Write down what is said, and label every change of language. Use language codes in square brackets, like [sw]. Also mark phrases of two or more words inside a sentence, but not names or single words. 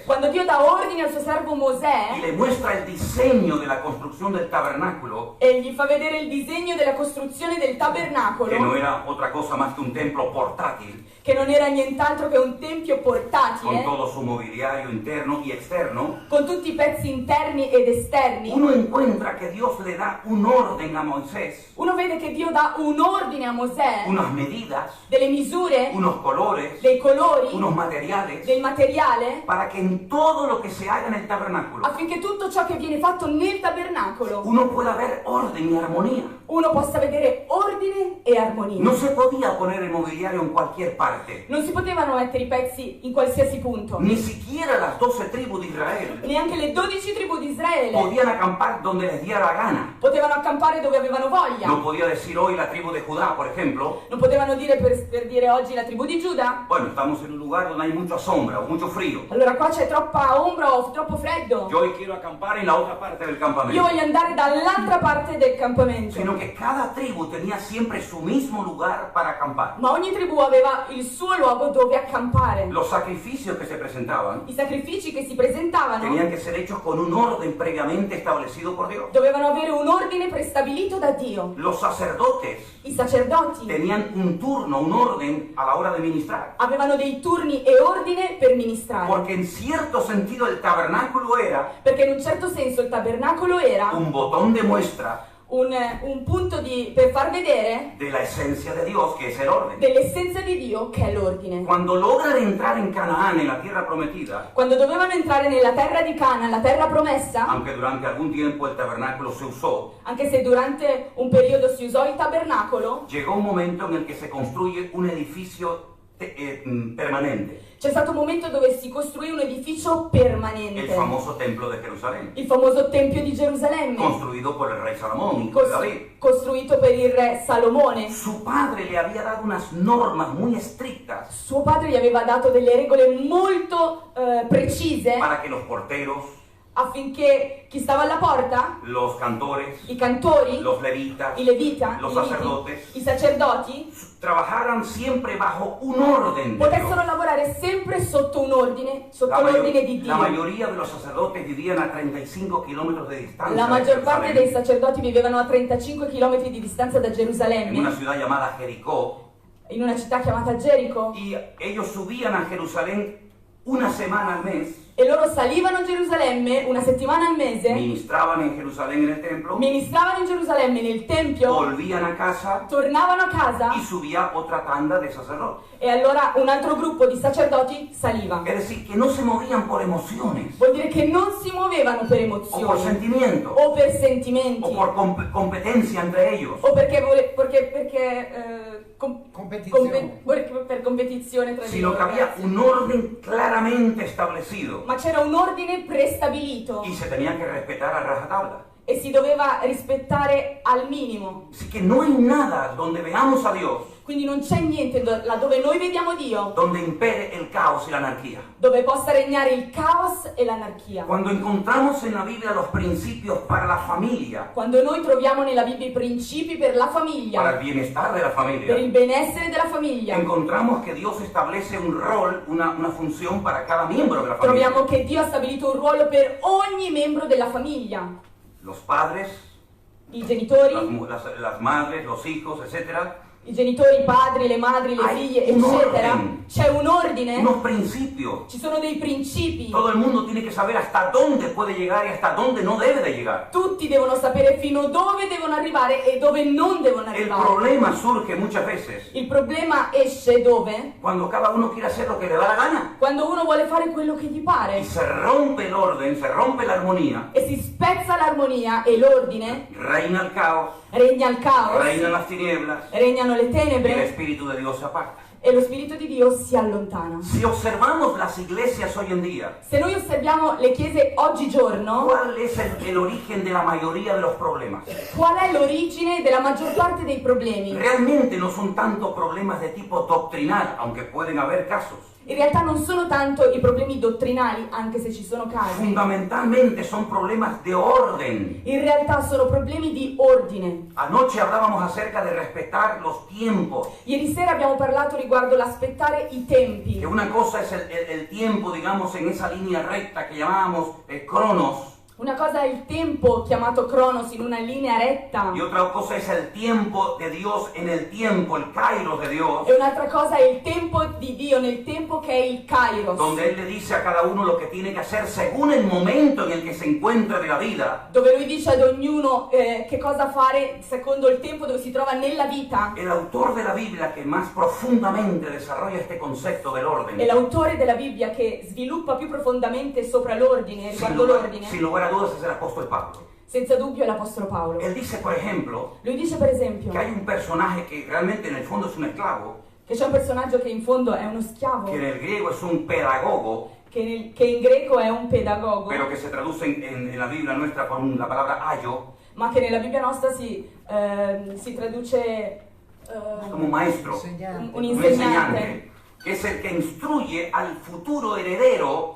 [it] Quando Dio dà ordine al suo servo [es] y [it] Mosè [es] le muestra el diseño de la construcción del tabernáculo, [it] e gli fa vedere il disegno della costruzione del [es] que no [it] tabernacolo, [es] era otra cosa más que un templo portátil, [it] che non era nient'altro che un tempio con portatile, [es] todo su mobiliario interno y externo, [it] con tutti i pezzi interni ed esterni, [es] uno encuentra que Dios le da un orden a Moisés, [it] uno vede che Dio dà un ordine a Mosè, [es] unas medidas, [it] delle misure, [es] unos colores, [it] dei colori, [es] unos materiales, [it] del materiale, [es] para que en todo lo que se haga en el tabernáculo [it] affinché tutto ciò che viene fatto nel tabernacolo [es] uno pueda ver orden y armonía. [it] uno possa vedere ordine e armonia. [es] No se podía poner el mobiliario en cualquier parte, [it] Non si potevano mettere i pezzi in qualsiasi punto. [es] ni siquiera las 12 tribus de Israel [it] Neanche le 12 tribù di Israele [es] podían acampar donde les diera la gana. [it] potevano accampare dove avevano voglia. [es] No podía decir hoy la tribu de Judá, por ejemplo, [it] Non potevano dire per dire oggi la tribù di Giuda. [es] bueno, estamos en un lugar donde hay mucha sombra o mucho frío. [it] Allora qua c'è troppa ombra o troppo freddo. [es] Yo hoy quiero acampar en la otra parte del [it] Io [es] campamento. [it] voglio andare dall'altra parte del campamento. [es] Sino que cada tribu tenía siempre su mismo lugar para acampar. [it] Ma ogni tribù aveva il suo luogo dove accampare. [es] Los sacrificios que se presentaban [it] I sacrifici che si presentavano [es] tenían que ser hechos con un orden previamente establecido por Dios. [it] dovevano avere un ordine prestabilito da Dio. [es] Los sacerdotes [it] I sacerdoti [es] tenían un turno, un orden a la hora de ministrar. [it] avevano dei turni e ordine per ministrare. [es] Porque en cierto sentido el tabernáculo era [it] Perché in un certo senso il tabernacolo era [es] un botón de muestra [it] un punto per far vedere [es] de la esencia de Dios, que es el orden. [it] dell'essenza di Dio, che è l'ordine. [es] Cuando logran entrar en Canaán, en la tierra prometida, [it] Quando dovevano entrare nella terra di Canaan, la terra promessa, [es] aunque durante algún tiempo el tabernáculo se usó, [it] anche se durante un periodo si usò il tabernacolo, [es] llegó un momento en el que se construye un edificio permanente, [it] c'è stato un momento dove si costruì un edificio permanente, [es] el famoso templo de Jerusalén, [it] il famoso Tempio di Gerusalemme, [es] construido por el rey Salomón, hijo de David. [it] costruito per il re Salomone. [es] Su padre le había dado unas normas muy estrictas [it] Suo padre gli aveva dato delle regole molto precise [es] para que los porteros, [it] affinché chi stava alla porta, [es] los cantores, [it] i cantori, [es] los levitas, [it] i levita, [es] los [it] i leviti, [es] sacerdotes, [it] i sacerdoti, [es] trabajaran siempre bajo un orden de [it] potessero [es] Dios. [it] lavorare sempre sotto un ordine, sotto [es] La, [it] l'ordine di [es] la [it] Dio. [es] mayoría de los sacerdotes vivían a 35 kilómetros de distancia [it] La [es] de [it] maggior parte [es] Jerusalén, [it] dei sacerdoti vivevano a 35 km di distanza da [es] en una [it] Gerusalemme, [es] ciudad llamada Jericó, [it] in una città chiamata Gerico, [es] y ellos subían a Jerusalén una semana al mes, [it] e loro salivano a Gerusalemme una settimana al mese, [es] ministraban en Jerusalén en el templo, [it] ministravano in Gerusalemme nel Tempio, [es] volvían a casa [it] tornavano a casa [es] y subía otra tanda de sacerdotes. [it] e allora un altro gruppo di sacerdoti saliva. [es] Es decir, que no se movían por emociones, [it] Vuol dire che non si muovevano per [es] o por [it] emozioni [es] sentimiento, [it] o per sentimenti [es] o por competencia entre ellos. [it] o perché Competizione. per competizione tra di [es] Sino [it] loro. [es] que había un orden claramente establecido [it] Ma c'era un ordine prestabilito [es] y se tenía que respetar a rajatabla. [it] e si doveva rispettare al minimo. [es] Así que no hay nada donde veamos a Dios [it] Quindi non c'è niente laddove noi vediamo Dio [es] donde impere el caos y la anarquía. [it] dove possa regnare il caos e l'anarchia. [es] Cuando encontramos en la Biblia los principios para la familia, [it] Quando noi troviamo nella Bibbia i principi per la [es] para el [it] famiglia, [es] bienestar de la [it] per il [es] familia, [it] benessere della famiglia, [es] encontramos que Dios establece un rol, una función para cada miembro de la [it] troviamo [es] familia. [it] che Dio ha stabilito un ruolo per ogni membro della famiglia. [es] Los padres, [it] I genitori, [es] las madres, los hijos, etcétera, [it] I genitori, i padri, le madri, le figlie, [es] un [it] eccetera. [es] orden. [it] C'è un ordine, [es] unos principios. [it] ci sono dei principi. [es] Todo el mundo tiene que saber hasta dónde puede llegar y hasta dónde no debe de llegar. [it] Tutti devono sapere fino dove devono arrivare e dove non devono [es] El [it] arrivare. [es] problema surge muchas veces [it] Il problema esce dove? [es] cuando cada uno quiere hacer lo que le da la gana. [it] Quando uno vuole fare quello che gli [es] Y [it] pare [es] se rompe el orden, se rompe la armonía, [it] e si spezza l'armonia e l'ordine, [es] reina el caos, [it] regna il caos, [es] reinan las tinieblas [it] regnano le [es] y el [it] tenebre [es] Espíritu de Dios se aparta. [it] e lo Spirito di Dio si allontana. [es] Si observamos las iglesias hoy en día, [it] Se noi osserviamo le chiese oggigiorno, [es] ¿cuál es el origen de la mayoría de los problemas? [it] qual è l'origine della maggior parte dei problemi? [es] Realmente no son tanto problemas de tipo doctrinal, aunque pueden haber casos. [it] In realtà non sono tanto i problemi dottrinali, anche se ci sono casi. [es] Fundamentalmente son problemas de orden. [it] In realtà sono problemi di ordine. [es] Anoche hablábamos acerca de respetar los tiempos. [it] Ieri sera abbiamo parlato riguardo l'aspettare i tempi. [es] Que una cosa es el tiempo, digamos, en esa línea recta que llamábamos cronos. [it] Una cosa è il tempo chiamato Cronos in una linea retta [es] Y otra cosa es el tiempo de Dios en el tiempo, el kairos de Dios. [it] e un'altra cosa è il tempo di Dio nel tempo che è il Kairos, [es] Donde Él le dice a cada uno lo que tiene que hacer según el momento en el que se encuentre de la vida. [it] dove lui dice ad ognuno che cosa fare secondo il tempo dove si trova nella vita. [es] El autor de la Biblia que más profundamente desarrolla este concepto del [it] È [es] orden, [it] l'autore della Bibbia che sviluppa più profondamente sopra l'ordine, [es] sin [it] riguardo [es] lugar, [it] l'ordine, [es] sin lugar a dudas, es el apóstol Pablo. [it] senza dubbio è l'Apostolo Paolo. [es] Él dice, por ejemplo, [it] Lui dice per esempio [es] que hay un personaje que realmente en el fondo es un esclavo, [it] che c'è un personaggio che in fondo è uno schiavo, [es] que en el griego es un pedagogo, [it] che in greco è un pedagogo, [es] pero que se traduce en la Biblia nuestra por la palabra ayo, [it] ma che nella Bibbia nostra si traduce [es] como maestro, [it] un un insegnante, [es] enseñante, que es el que instruye al futuro heredero.